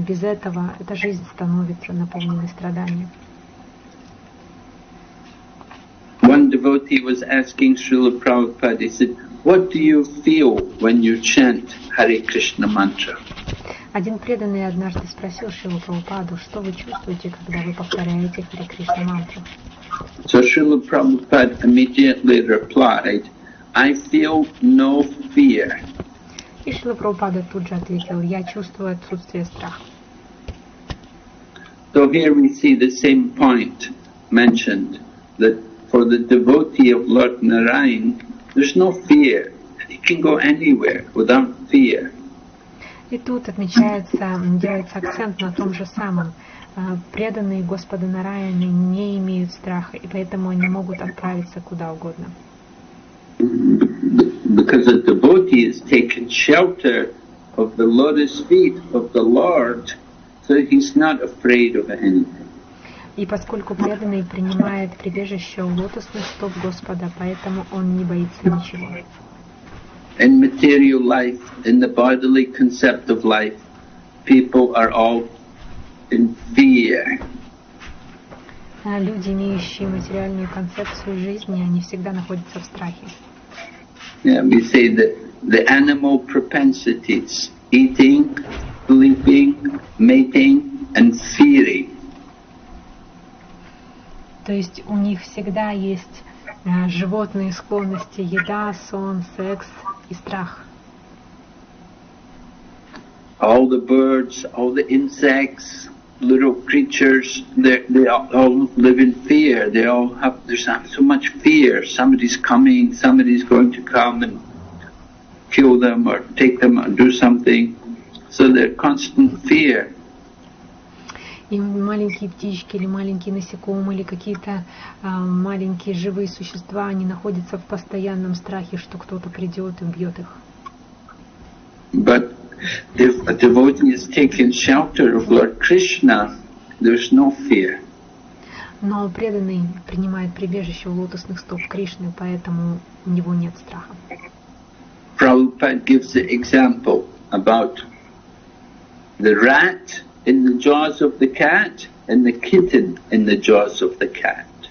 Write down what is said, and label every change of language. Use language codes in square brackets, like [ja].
[ru] Без этого эта жизнь становится наполненной страданиями. [en] One devotee was asking Srila Prabhupada, he said, what do you feel when you chant Hare Krishna mantra? [ru] Один преданный однажды спросил Шрилу Прабхупаду, что вы чувствуете, когда вы повторяете Харе Кришна мантру? [en] So Srila Prabhupada immediately replied, I feel no fear. [ru] И Шрила Прабхупада тут же ответил, я чувствую отсутствие страха. [en] So here we see the same point mentioned, that for the devotee of Lord Narayan, there's no fear. He can go anywhere without fear. [ru] И тут отмечается, делается акцент на том же самом. Преданные Господа Нараяны не имеют страха, и поэтому они могут отправиться куда угодно. [en] Because a devotee has taken shelter of the lotus feet of the Lord, so he's not afraid of anything. [ru] И поскольку преданный принимает прибежище у лотосных стоп Господа, поэтому он не боится ничего. [en] In material life, in the bodily concept of life, people are all in fear. [ru] Люди, имеющие материальную концепцию жизни, они всегда находятся в страхе. [en] Yeah, we say that the animal propensities, eating, sleeping, mating and fearing. [ru] То есть у них всегда есть животные склонности: еда, сон, секс и страх. [en] All the birds, all the insects, little creatures, they all live in fear. There's so much fear. Somebody's coming, somebody's going to come and kill them or take them or do something. So they're constant fear. [ru] И маленькие птички или маленькие насекомые или какие-то маленькие живые существа, они находятся в постоянном страхе, что кто-то придет и убьет их. [en] But if a devotee is taking shelter of Lord Krishna, there's no fear. [ru] Но преданный принимает прибежище у лотосных стоп Кришны, поэтому у него нет страха. [en] Prabhupada gives the example about the rat in the jaws of the cat and the kitten in the jaws of the cat.